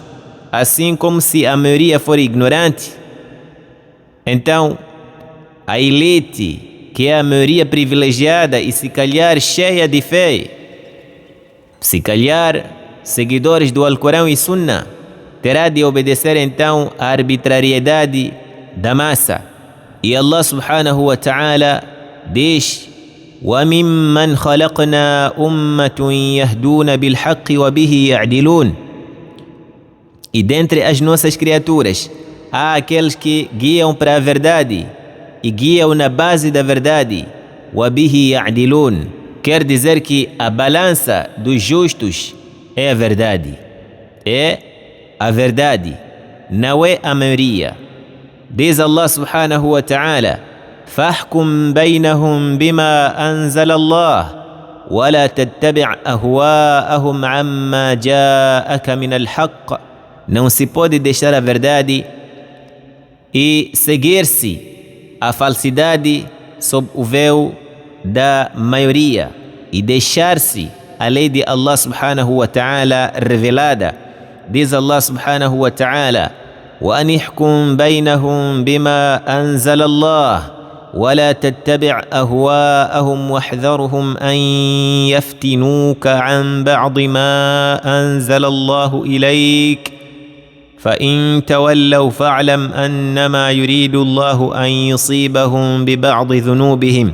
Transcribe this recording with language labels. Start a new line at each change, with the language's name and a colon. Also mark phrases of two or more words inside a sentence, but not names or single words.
Portuguese: Assim como se a maioria for ignorante, então a elite, que é a maioria privilegiada e se calhar cheia de fé, se calhar seguidores do Alcorão e Sunna, terá de obedecer então à arbitrariedade da massa.
Arabic: E الله سبحانه وتعالى diz: وَمِمَّنْ خَلَقْنَا أُمَّةٌ يَهْدُونَ بِالْحَقِّ وَبِهِ يَعْدِلُونَ.
Portuguese: E dentre as nossas criaturas há aqueles que guiam para a verdade e guiam na base da verdade.
Arabic: وَبِهِ يَعْدِلُونَ
Portuguese: quer dizer que a balança dos justos é a verdade. É a verdade, não é a maioria.
Arabic: Diz الله سبحانه وتعالى: فَاحْكُمْ بَيْنَهُمْ بِمَا أَنزَلَ اللَّهُ وَلَا تَتَّبِعْ أَهْوَاءَهُمْ عَمَّا جَاءَكَ مِنَ الْحَقِّ.
Portuguese: Não se pode deixar a verdade e seguir-se a falsidade sob o véu da maioria e deixar-se a lei de
Arabic: الله سبحانه وتعالى
Portuguese: revelada.
Arabic: Diz الله سبحانه وتعالى: وَأَنِ احْكُمْ بَيْنَهُمْ بِمَا أَنزَلَ اللَّهُ وَلَا تَتَّبِعْ أَهْوَاءَهُمْ وَاحْذَرْهُمْ أَنْ يَفْتِنُوكَ عَنْ بَعْضِ مَا أَنزَلَ اللَّهُ إِلَيْكَ فَإِنْ تَوَلَّوْا فَاعْلَمْ أَنَّمَا يُرِيدُ اللَّهُ أَنْ يُصِيبَهُمْ بِبَعْضِ ذُنُوبِهِمْ.